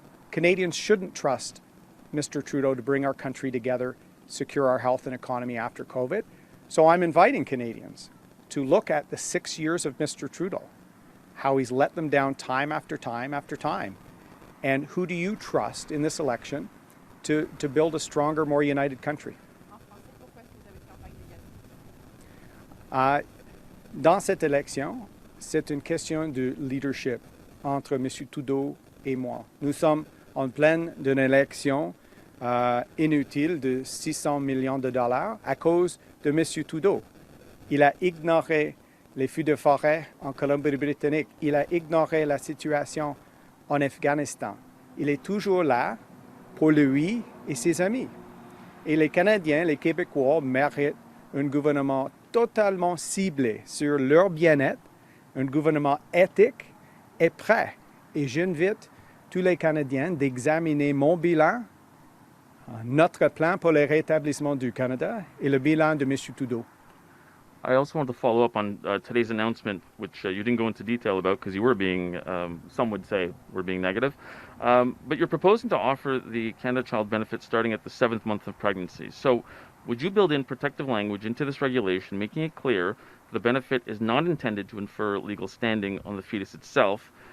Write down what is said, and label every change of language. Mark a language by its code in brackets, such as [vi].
[en] Canadians shouldn't trust Mr. Trudeau to bring our country together, secure our health and economy after COVID. So I'm inviting Canadians to look at the 6 years of Mr. Trudeau, how he's let them down time after time after time. And who do you trust in this election to build a stronger, more united country? [fr] Dans cette élection, c'est une question de leadership entre M. Trudeau et moi. Nous sommes en pleine d'une élection inutile de 600 millions de dollars à cause de M. Trudeau. Il a ignoré les feux de forêt en Colombie-Britannique. Il a ignoré la situation en Afghanistan. Il est toujours là pour lui et ses amis. Et les Canadiens, les Québécois méritent un gouvernement totalement ciblé sur leur bien-être, un gouvernement éthique et prêt. Et j'invite tous les Canadiens d'examiner mon bilan, notre plan pour le rétablissement du Canada et le bilan de M. Trudeau. [en] I also want to follow up on today's announcement, which you didn't go into detail about because you were being, some would say, were being negative. But you're proposing to offer the Canada Child Benefit starting at the 7th month of pregnancy. So would you build in protective language into this regulation, making it clear the benefit is not intended to infer legal standing on the fetus itself?